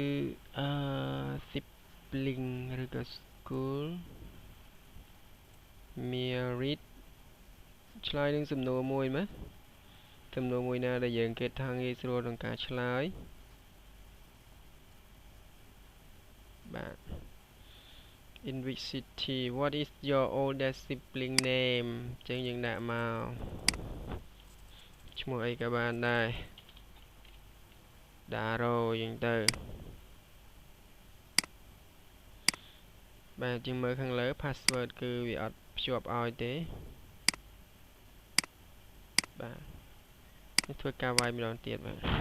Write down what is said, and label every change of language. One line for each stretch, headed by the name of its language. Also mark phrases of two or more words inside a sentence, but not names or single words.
Khmer: sibling ឬក៏
English: school merit
Khmer: ឆ្លើយនឹងសំណួរមួយมั้យសំណួរមួយណាដែលយើងគិតថាងាយស្រួលក្នុងការឆ្លើយ បាទ
English: in which city what is your oldest sibling name
Khmer: ចឹងយើងដាក់មកឈ្មោះអីក៏បានដែរដារ៉ូយើងទៅបាទជាងមើលខាងលើ password គឺវាអត់ភ្ជាប់ឲ្យទេបាទនេះធ្វើការវាយម្ដងទៀតបាទ